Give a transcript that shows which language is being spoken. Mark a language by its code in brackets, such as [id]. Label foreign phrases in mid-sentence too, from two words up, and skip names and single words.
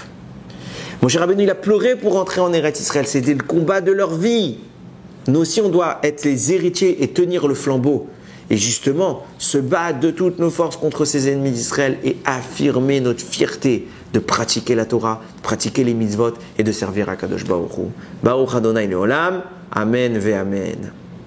[fr] Moshe Rabbeinu, il a pleuré pour entrer en Eretz Israël, c'était le combat de leur vie. Nous aussi, on doit être les héritiers et tenir le flambeau. Et justement, se battre de toutes nos forces contre ces ennemis d'Israël et affirmer notre fierté de pratiquer la Torah, de pratiquer les mitzvot et de servir à [he] קדוש ברוך הוא. ברוך אדוני לעולם. אמן ואמן.